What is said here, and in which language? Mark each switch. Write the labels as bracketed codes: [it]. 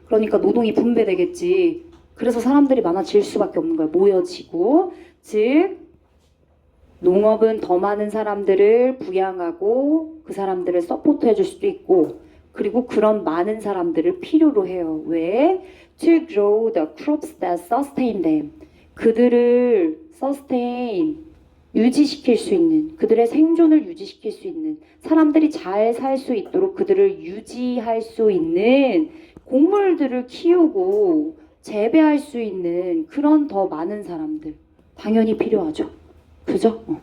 [ko] 그러니까 노동이 분배되겠지. 그래서 사람들이 많아질 수밖에 없는 거야. 모여지고. 즉 농업은 더 많은 사람들을 부양하고 그 사람들을 서포트 해줄 수도 있고, 그리고 그런 많은 사람들을 필요로 해요. 왜? [en] To grow the crops that sustain them. [ko] 그들을 sustain, 유지시킬 수 있는, 그들의 생존을 유지시킬 수 있는, 사람들이 잘 살 수 있도록 그들을 유지할 수 있는 곡물들을 키우고 재배할 수 있는 그런 더 많은 사람들 당연히 필요하죠. 그죠?